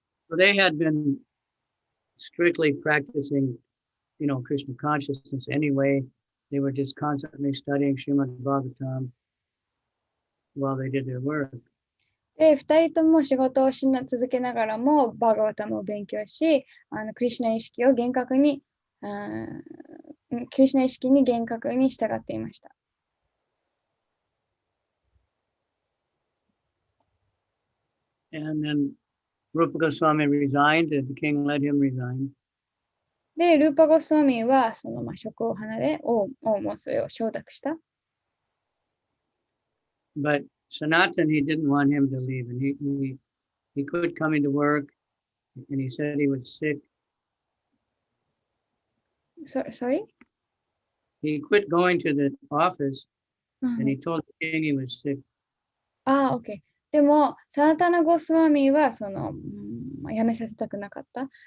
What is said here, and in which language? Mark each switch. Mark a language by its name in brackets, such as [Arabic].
[English] So they had been strictly practicing Krishna consciousness anyway. They were just constantly studying Srimad Bhagavatam while they did their work. [Japanese] で、二人とも仕事を続けながらも、バーガワタムを勉強し、クリシュナ意識を厳格に、クリシュナ意識に厳格に従っていました。 [English] And then Rupa Goswami resigned, and the king let him resign. [Japanese] で、ルーパ・ゴスワミはその職を離れ、王もそれを承諾した。 [English] But Sanatana, he didn't want him to leave, and he quit coming to work, and he said he was sick. Sorry? He quit going to the office, and he told the king he was sick. OK。 [Japanese] でも、サナタナ・ゴスワミは辞めさせたくなかった。